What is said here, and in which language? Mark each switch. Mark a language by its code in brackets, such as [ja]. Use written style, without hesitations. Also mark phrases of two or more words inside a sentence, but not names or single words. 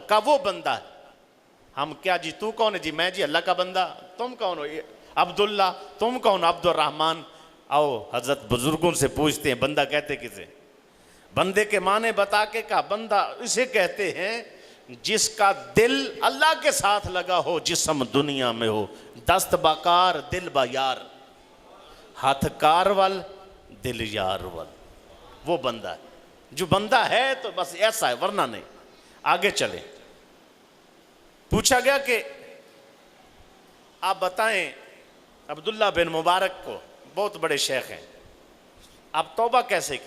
[ur] کہا وہ بندہ ہے. ہم کیا جی تو کون ہے؟ جی میں جی اللہ کا بندہ. تم کون ہو؟ عبداللہ. تم کون؟ عبد الرحمن. آؤ حضرت بزرگوں سے پوچھتے ہیں بندہ کہتے کسے؟ بندے کے معنی بتا کے کہا بندہ اسے کہتے ہیں جس کا دل اللہ کے ساتھ لگا ہو، جسم دنیا میں ہو. [fa] دست باکار دل با یار، [pa] ہاتھ کار ول دل یار ول. [ur] وہ بندہ ہے. جو بندہ ہے تو بس ایسا ہے، ورنہ نہیں. آگے چلیں. پوچھا گیا کہ آپ بتائیں عبداللہ بن مبارک کو، بہت بڑے شیخ ہیں، آپ توبہ کیسے کی؟